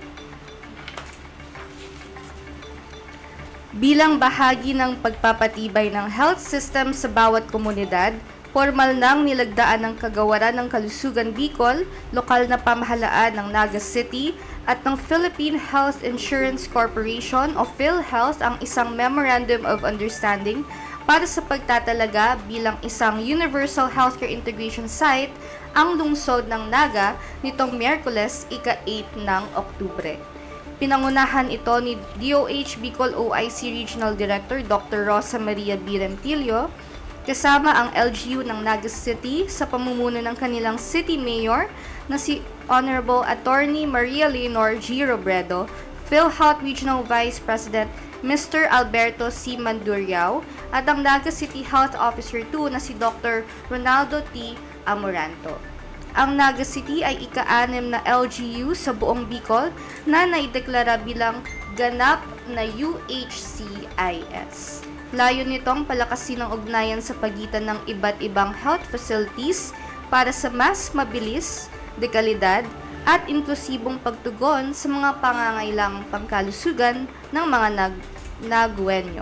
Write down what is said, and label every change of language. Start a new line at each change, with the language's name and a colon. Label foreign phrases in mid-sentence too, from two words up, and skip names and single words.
Filipino: Bilang bahagi ng pagpapatibay ng
English: health system
Filipino: sa bawat komunidad, formal nang nilagdaan ng Kagawaran ng Kalusugan Bicol, lokal na pamahalaan ng Naga City at ng Philippine Health Insurance Corporation o PhilHealth ang isang
English: Memorandum of Understanding
Filipino: para sa pagtatalaga bilang isang
English: Universal Healthcare Integration Site
Filipino: ang lungsod ng Naga nitong Miyerkules, ika-8 ng Oktubre. Pinangunahan ito ni DOH Bicol OIC Regional Director Dr. Rosa Maria B. Rentillo, kasama ang LGU ng Naga City sa pamumuno ng kanilang City Mayor na si Honorable Attorney Maria Leonor G. Robredo, PhilHealth Regional Vice President Mr. Alberto C. Manduriao at ang Naga City Health Officer 2 na si Dr. Ronaldo T. Amoranto. Ang Naga City ay ika-6 na LGU sa buong Bicol na naideklara bilang ganap na UHCIS. Layo nitong palakasin ang ugnayan sa pagitan ng iba't ibang
English: health facilities
Filipino: para sa mas mabilis, dekalidad, at inklusibong pagtugon sa mga pangangailangang pangkalusugan ng mga nagwenyo.